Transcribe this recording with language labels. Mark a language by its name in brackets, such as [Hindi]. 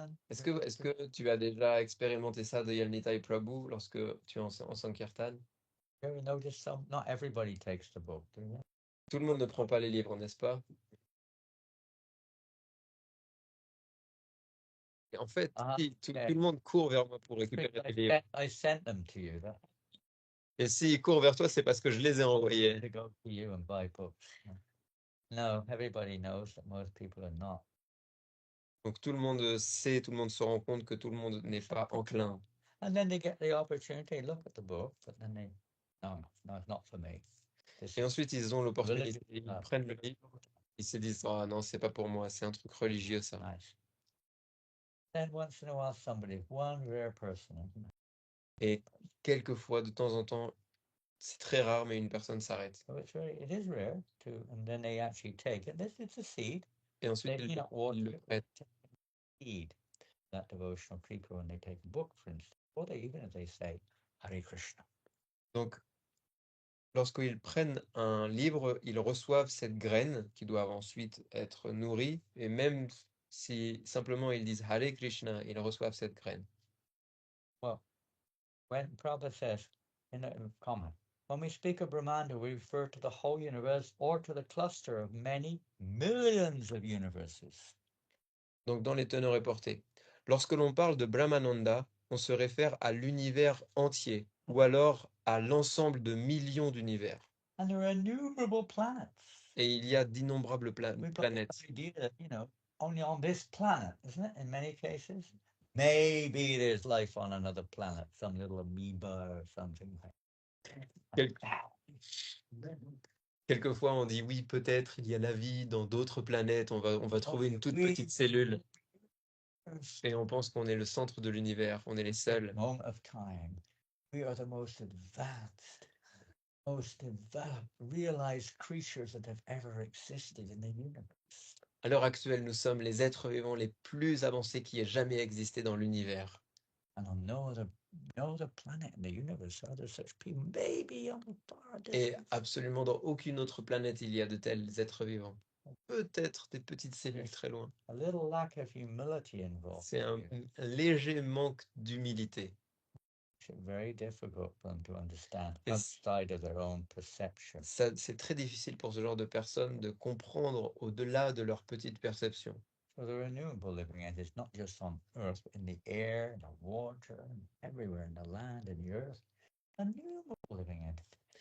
[French] Est-ce que tu as déjà expérimenté ça de Yalnitai Prabhu lorsque tu es en Sankirtan? [English] Not everybody takes the book, do they? [French] Tout le monde ne prend pas les livres, n'est-ce pas? Et en fait, si, tout le monde court vers moi pour récupérer les livres. [English] I sent them to you. [French] Et s'ils courent vers toi, c'est parce que je les ai envoyés. [English] To go to you and buy books. No, everybody knows that most people are not. [French] Donc tout le monde sait, tout le monde se rend compte que tout le monde n'est pas enclin. [English] And then they get the opportunity, look at the book, but then they, no, it's not for me. [French] Et ensuite, ils ont l'opportunité, ils prennent le livre, ils se disent, ah non, c'est pas pour moi, c'est un truc religieux ça. [English] Nice. Then once in a while, somebody, one rare person, isn't it? Et quelquefois, de temps en temps, c'est très rare, mais une personne s'arrête. So it is rare to, and then they actually take it. It's a seed. [French] Et ensuite, [English] They, [French] ils le prêtent. [English] Seed that devotional creeper when they take a book, for instance, or even if they say Hare Krishna. [French] Donc, lorsqu'ils prennent un livre, ils reçoivent cette graine qui doit ensuite être nourrie. Et même si simplement ils disent Hare Krishna, ils reçoivent cette graine. [English] Well, when Prabhupada says in a comment, when we speak of Brahmanda, we refer to the whole universe or to the cluster of many millions of universes. [French] Donc, dans les teneurs et portées, lorsque l'on parle de Brahmananda, on se réfère à l'univers entier ou alors à l'ensemble de millions d'univers. [English] And there are innumerable planets. [French] Et il y a d'innombrables planètes. [English] Idea, only on this planet, isn't it? In many cases, maybe there's life on another planet, some little amoeba or something like that. [French] Quelquefois, on dit oui, peut-être il y a la vie dans d'autres planètes, on va trouver une toute petite cellule. Et on pense qu'on est le centre de l'univers, on est les seuls. [English] Moment of time, we are the most advanced, most developed, realized creatures that have ever existed in the universe. [French] À l'heure actuelle, nous sommes les êtres vivants les plus avancés qui aient jamais existé dans l'univers. [English] And on no other planet in the universe are there such people. Maybe on the far [French] Et [English] distance. [French] absolument dans aucune autre planète, il y a de tels êtres vivants. Peut-être des petites cellules très loin. [English] A little lack of humility involved. [French] C'est un léger manque d'humilité. [English] It's very difficult for them to understand [French] Et [English] outside of their own perception. [French] c'est très difficile pour ce genre de personnes de comprendre au-delà de leur petite perception. [English] So there are innumerable living entities, not just on earth, but in the air, in the water, and everywhere, in the land, in the earth. Innumerable living entities.